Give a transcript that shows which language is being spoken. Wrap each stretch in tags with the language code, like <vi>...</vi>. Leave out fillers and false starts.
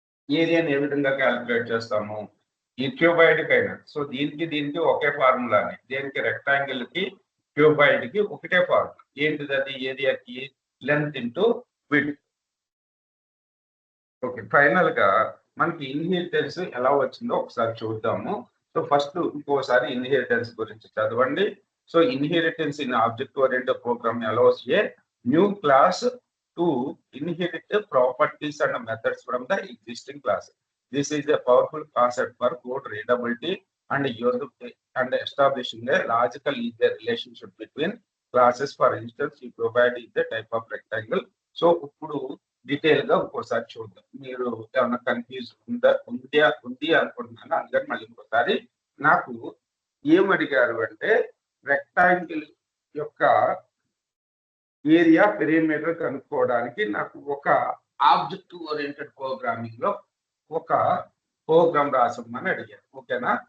<te>ఏరియాని ఏ విధంగా క్యాలిక్యులేట్ చేస్తాము? ఈ క్యూబాయిడ్ కైనా సో దీనికి ఒకే ఫార్ములాని, దేనికి రెక్టాంగిల్ కి క్యూబాయిడ్ కి ఒకటే ఫార్ములా. ఏంటిది అది? ఏరియాకి length into width. Okay, final గా మనకి ఇన్హెరిటెన్స్ ఎలా వచ్చిందో ఒకసారి చూద్దాము. సో ఫస్ట్ ఇంకోసారి ఇన్హెరిటెన్స్ గురించి చదవండి.</te> <en>So inheritance in object oriented program allows a new class to inherit properties and methods from the existing class. This is a powerful concept for code readability and establishing a logical relationship between classes. For instance, you provide is the type of rectangle.</en> <te>So ఇప్పుడు detail గా ఇంకోసారి చూద్దాం. మీరు ఏమన్నా confuse ఉంది అనుకుంటున్నాను, అందుకని మళ్ళీ ఇంకోసారి. నాకు ఏమడిగారు అంటే రెక్టాంగిల్ యొక్క ఏరియా పెరిమీటర్ కనుక్కోవడానికి నాకు ఒక ఆబ్జెక్ట్ ఓరియంటెడ్ ప్రోగ్రామింగ్ లో ఒక ప్రోగ్రామ్ రాసమని అడిగారు. ఓకేనా?</te>